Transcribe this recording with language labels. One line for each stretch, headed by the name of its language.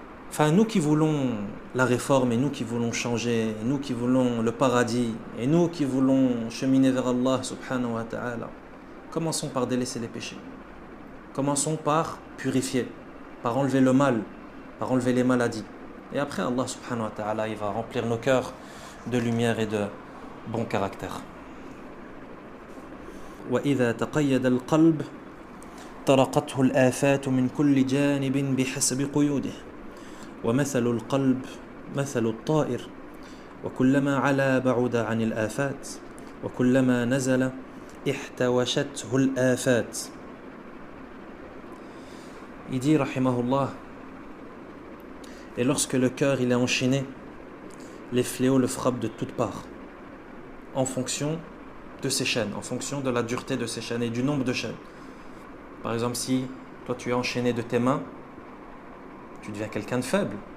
French: Enfin, nous qui voulons la réforme, et nous qui voulons changer, et nous qui voulons le paradis, et nous qui voulons cheminer vers Allah subhanahu wa ta'ala, commençons par délaisser les péchés. Commençons par purifier, par enlever le mal, par enlever les maladies. Et après, Allah subhanahu wa ta'ala, il va remplir nos cœurs de lumière et de bon caractère.
Arabic: وإذا تقيد القلب طرقته الآفات من كل جانب بحسب قيوده ومثل القلب مثل الطائر وكلما علا بعد عن الآفات وكلما نزل احتوشته الآفات.
French: Il dit rahimahullah, et lorsque le cœur il est enchaîné, les fléaux le frappent de toutes parts, en fonction de ses chaînes, en fonction de la dureté de ses chaînes et du nombre de chaînes. Par exemple, si toi tu es enchaîné de tes mains, tu deviens quelqu'un de faible.